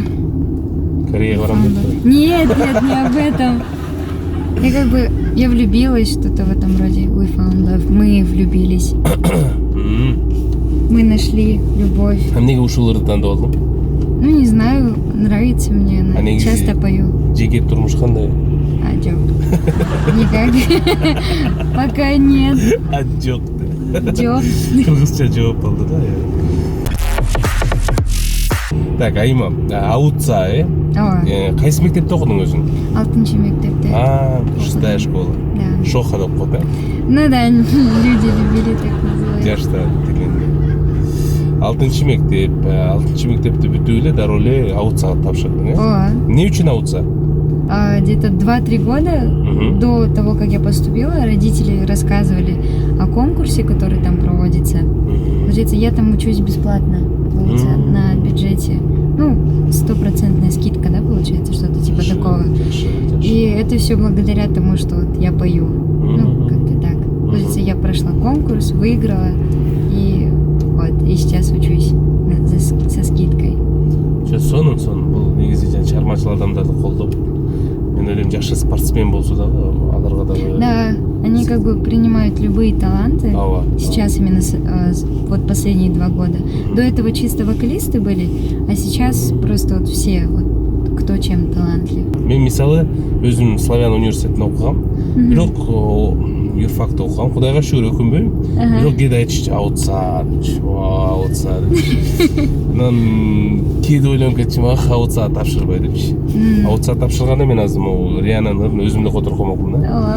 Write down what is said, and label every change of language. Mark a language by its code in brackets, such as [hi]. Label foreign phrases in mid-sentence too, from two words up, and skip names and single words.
[ky] Кореяга барам деп. [ru] Нет, не об этом. Я влюбилась, что-то в этом роде. [en] We found love. [ru] Мы влюбились. Мы нашли любовь. [ky] Эмнеге ушул ырды тандап алдың? [ru] Ну, не знаю, нравится мне она. [ky] негизи [ru] Часто пою. [ky] Жеке турмуш кандай? Жок. [ru] Никак. Пока нет. [ky] Жок. Жок. Кыргызча жооп болду да. Так, Айма, аутса, кайсы мектепте окудуң өзүң? 6-нчы мектепте. [ru] Шестая школа. Да. [ky] Шоха деп коет, [ru] Ну да, люди любили так называть. [ky] жашта дегенде. 6-нчы мектепти бүтүп эле дароо эле аутсага тапшырдың, Не үчүн аутса? [ru] Где-то 2-3 года до того, как я поступила, родители рассказывали о конкурсе, который там проводится. Получается, я там учусь бесплатно, получается, на бюджете. Ну, 100% скидка, да, получается, что-то типа такого. И это все благодаря тому, что вот я пою. Ну, как-то так. Получается, я прошла конкурс, выиграла, и вот, и сейчас учусь со скидкой. [ky] Сонун бул негизи чыгармачыл адамдарды колдоп, мен ойлойм жакшы спортсмен болсо дагы аларга дагы. [ru] Да, они как бы принимают любые таланты. Сейчас именно вот последние 2 года. До этого чисто вокалисты были, а сейчас просто вот все, вот кто чем талантлив. [ky] Мен мисалы өзүм Славян университетинде окугам. Бирок юрфакта окугам. Кудайга шүгүр өкүнбөйм. Бирок кээде айтышчы аутса. Анан кээде ойлонуп кетчүм, аутса тапшырбай депчи. Аутса тапшырганда мен азыр могу Риананын ырын өзүмдө которуп коймокмун да.